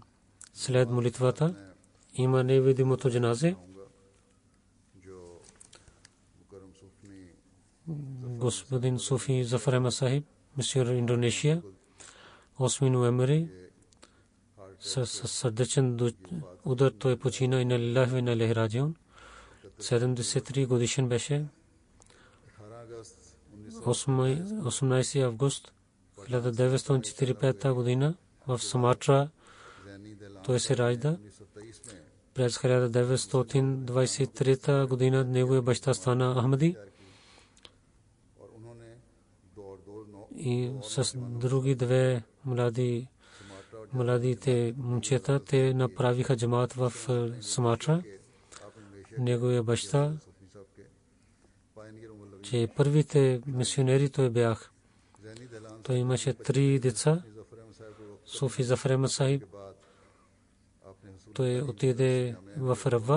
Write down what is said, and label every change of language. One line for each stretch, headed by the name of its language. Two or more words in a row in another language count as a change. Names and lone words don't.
Bulgarian: След молитвата има невидимото джаназе. Господин Суфи Зафар Ахмад Сахиб, мисионер Индонезия, 8 ноември, със сърдечен удар той почина.
Arabic: إنا لله وإنا إليه راجعون.
Bulgarian: 73 годишен беше. 18 август 1945 година в Суматра той се ражда
Hindi: 1927 में
Bulgarian: през 1923 година. Неговия баща стана Ахмади
Hindi: और उन्होंने दो
Bulgarian: и с други две младите момчета те направиха джамаат в Суматра. Неговия баща, че първите мисионери той бях. Той имаше 3 деца. Суфи Зафар Ахмад Сахиб, той отиде в Рава.